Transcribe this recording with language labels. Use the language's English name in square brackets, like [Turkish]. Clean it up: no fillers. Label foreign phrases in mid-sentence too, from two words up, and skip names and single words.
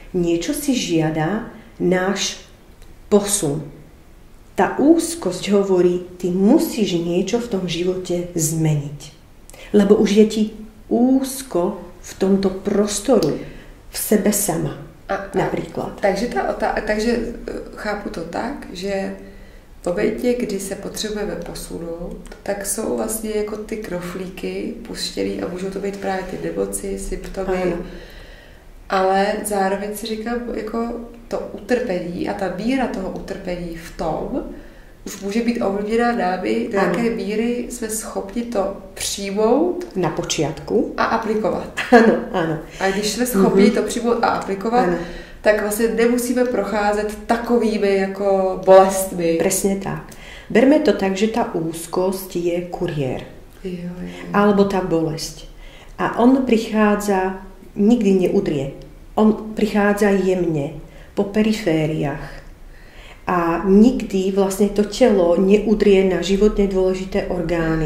[Slovak] Niečo si žiada náš posun. tá úzkosť hovorí, ty musíš niečo v tom živote zmeniť. Lebo už je ti úzko v tomto prostoru, v sebe sama, napríklad. [Czech] Takže chápu to tak, že v momentě, kdy se potřebujeme posunout, tak jsou vlastně jako ty knoflíky puštěný a můžou to být právě ty nemoci, symptomy. Ano. Ale zároveň si říkám, jako to utrpení a ta míra toho utrpení v tom už může být ovlivněná námi, do jaké míry jsme schopni to přijmout [Slovak] na počiatku [Czech] a aplikovat. Ano. A když jsme schopni to přijmout a aplikovat, tak vlastně nemusíme procházet takovými jako bolestmi. [Slovak] Presne tak. Berme to tak, že tá úzkosť je kuriér. [Czech] Jo. [Slovak] Alebo tá bolesť. A on prichádza, nikdy neudrie. On prichádza jemne, po perifériách. A nikdy vlastne to telo neudrie na životne dôležité orgány.